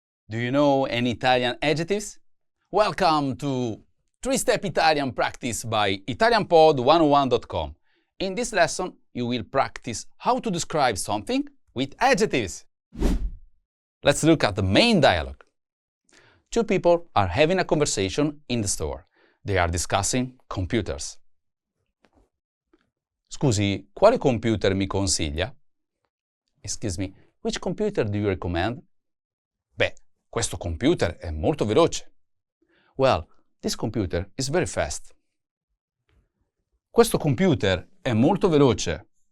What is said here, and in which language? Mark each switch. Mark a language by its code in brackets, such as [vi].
[en] Do you know any Italian adjectives? Welcome to 3-Step Italian Practice by ItalianPod101.com. In this lesson, you will practice how to describe something with adjectives. Let's look at the main dialogue. Two people are having a conversation in the store. They are discussing computers. [it] Scusi, quale computer mi consiglia? [en] Excuse me, which computer do you recommend? [it] Beh, questo computer è molto veloce. [en] Well, this computer is very fast. [it] Questo computer è molto veloce.